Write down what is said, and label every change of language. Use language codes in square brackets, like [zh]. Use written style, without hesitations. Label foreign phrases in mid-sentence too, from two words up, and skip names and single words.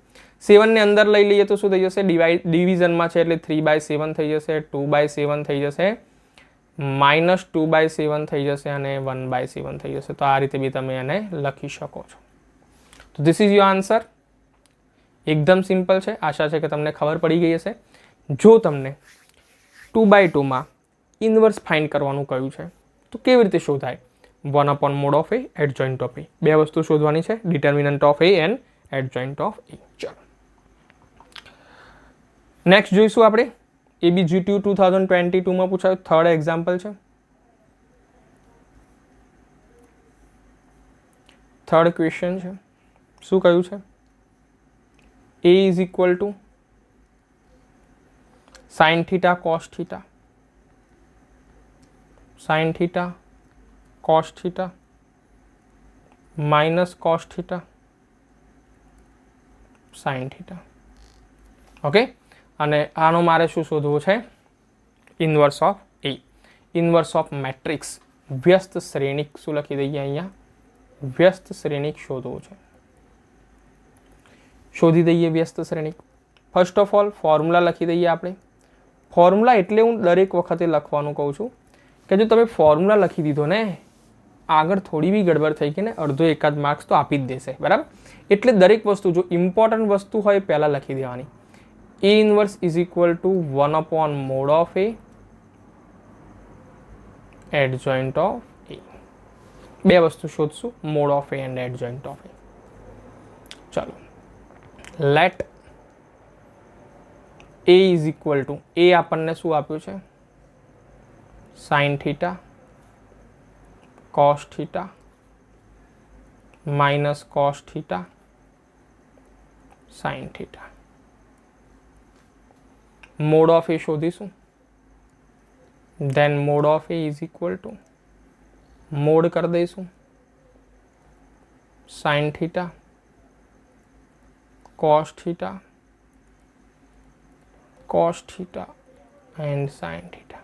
[gu] 7ને અંદર લઈ લઈએ તો શું થઈ જશે, ડિવિઝનમાં છે એટલે 3/7 થઈ જશે, 2/7 થઈ જશે, -2/7 થઈ જશે અને 1/7 થઈ જશે. તો આ રીતે બી તમે એને લખી શકો છો. તો [en] this is your answer. [gu] એકદમ સિમ્પલ છે. આશા છે કે તમને ખબર પડી ગઈ હશે. જો તમને 2/2માં [en] inverse find [gu] કરવાનું કહ્યું છે તો કેવી રીતે શોધાય, [en] 1 upon mod of A, adjoint of A, [gu] બે વસ્તુ શોધવાની છે, [en] determinant of A and adjoint of A. [gu] ચાલો નેક્સ્ટ જોઈશું આપણે. ABGTU 2022માં પૂછાયું [en] third example [gu] છે. [en] third question [gu] છે. શું કહ્યું છે, [en] A is equal to sin theta cos theta, sin theta cos theta minus cos theta sin theta. [gu] ઓકે, અને આનો મારે શું શોધવું છે, [en] inverse of A, inverse of matrix, [gu] વ્યસ્ત શ્રેણિક. શું લખી દઈએ અહીંયા, વ્યસ્ત શ્રેણિક શોધવું છે. શોધી દઈએ વ્યસ્ત શ્રેણિક. [en] first of all formula [gu] લખી દઈએ આપણે. ફોર્મ્યુલા એટલે હું દરેક વખતે લખવાનું કહું છું કે જો તમે ફોર્મ્યુલા લખી દીધો ને, આગળ થોડી બી ગડબડ થઈ ગઈ ને, અડધો એકાદ માર્ક્સ તો આપી જ દેશે, બરાબર. એટલે દરેક વસ્તુ જો ઇમ્પોર્ટન્ટ વસ્તુ હોય પહેલાં લખી દેવાની. [en] A inverse is equal to 1 upon mod of A adjoint of A. [gu] બે વસ્તુ શોધશું, [en] mod of A and adjoint of A. [gu] ચાલો, [en] let A is equal to, [gu] A આપણને શું આપ્યું છે, [en] sin theta cos theta minus cos theta sin theta. mod of A શોધીશું. then mod of A is equal to, [gu] મોડ કરી દઈશું [en] sine theta cos theta and sine theta.